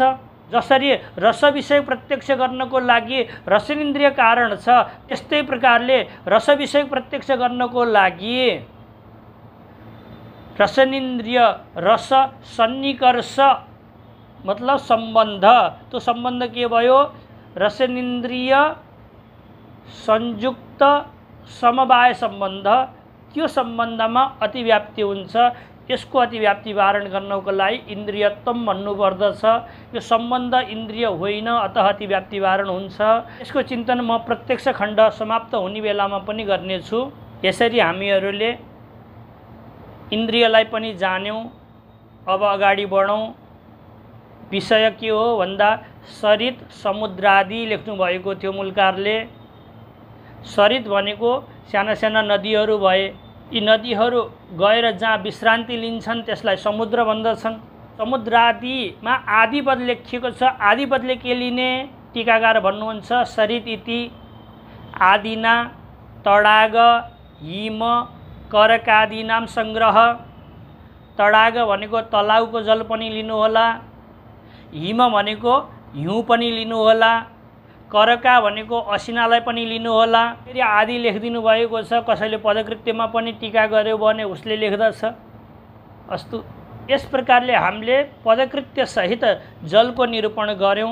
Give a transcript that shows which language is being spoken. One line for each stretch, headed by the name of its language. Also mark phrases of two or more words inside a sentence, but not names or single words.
Nepali: जसरी रस विषय प्रत्यक्ष गर्नको लागि रसनेन्द्रिय कारण छ, त्यस्तै प्रकारले रस विषय प्रत्यक्ष गर्नको लागि रसनेन्द्रिय रस सन्निकर्ष मतलब सम्बन्ध, त्यो सम्बन्ध के भयो, रसनेन्द्रिय संयुक्त समवाय सम्बन्ध, त्यो सम्बन्धमा अतिव्याप्ति हुन्छ। यसको अतिव्याप्ति वारण गर्नको लागि इन्द्रियत्वम भन्नुपर्दछ। यो सम्बन्ध इन्द्रिय होइन, अतः अतिव्याप्ति वारण हुन्छ। यसको चिन्तन म प्रत्यक्ष खण्ड समाप्त हुने बेलामा पनि गर्नेछु। यसरी हामीहरूले इन्द्रियलाई पनि जान्यौँ। अब अगाडि बढौँ। विषय के हो भन्दा सरित समुद्रादि लेख्नु भएको थियो मूलकारले। सरित भनेको साना साना नदीहरू भए। यी नदीहरू गएर जहाँ विश्रान्ति लिन्छन् त्यसलाई समुद्र भन्दछन्। समुद्रादिमा आदिपद लेखिएको छ। आदिपदले के लिने, टीकाकार भन्नुहुन्छ
Sanskrit: सरित इति आदिना तडाग हिम करकादीनाम संग्रह।
Nepali: तडाग भनेको तलाउको जल पनि लिनुहोला, हिम भनेको हिउँ पनि लिनुहोला, करका भनेको असिनालाई पनि लिनुहोला। फेरि आदि लेखिदिनु भएको छ। कसैले पदकृत्यमा पनि टीका गर्यो भने उसले लेख्दछ। अस्तु, यस प्रकारले हामीले पदकृत्य सहित जलको निरूपण गर्यौँ।